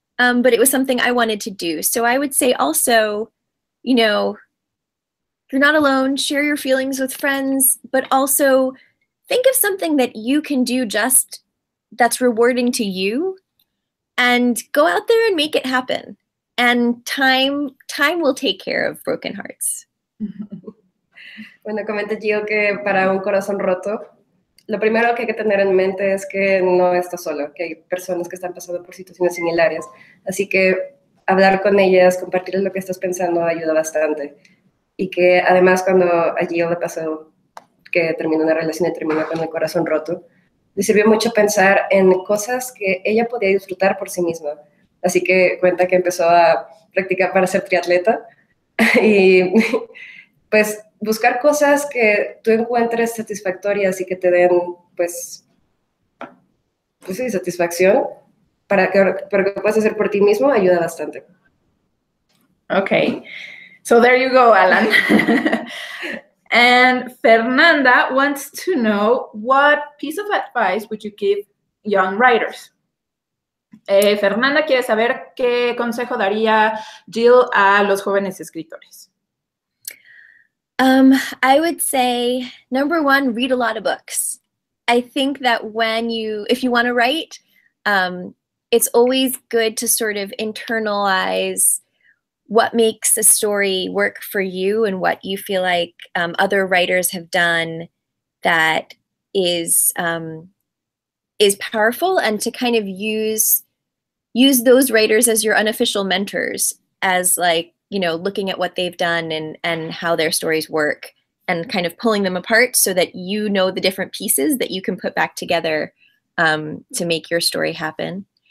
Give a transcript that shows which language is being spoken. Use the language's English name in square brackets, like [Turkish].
[English] But it was something I wanted to do. So I would say also, you know, you're not alone, share your feelings with friends, but also think of something that you can do just that's rewarding to you, and go out there and make it happen. And time will take care of broken hearts. [Spanish] Bueno, comenta Jill que para un corazón roto, lo primero que hay que tener en mente es que no estás solo, que hay personas que están pasando por situaciones similares. Así que hablar con ellas, compartirles lo que estás pensando ayuda bastante. Y que además cuando a Jill le pasó que terminó una relación y terminó con el corazón roto, le sirvió mucho pensar en cosas que ella podía disfrutar por sí misma. Así que cuenta que empezó a practicar para ser triatleta y pues buscar cosas que tú encuentres satisfactorias y que te den, pues sí, satisfacción para que puedas hacer por ti mismo ayuda bastante. [English] Okay, so there you go, Alan. And Fernanda wants to know, what piece of advice would you give young writers? [Spanish] Fernanda quiere saber qué consejo daría Jill a los jóvenes escritores. [English] I would say, number one, read a lot of books. I think that if you want to write, it's always good to sort of internalize what makes a story work for you and what you feel like other writers have done that is powerful, and to kind of use those writers as your unofficial mentors, as like, you know, looking at what they've done and how their stories work, and kind of pulling them apart so that you know the different pieces that you can put back together to make your story happen.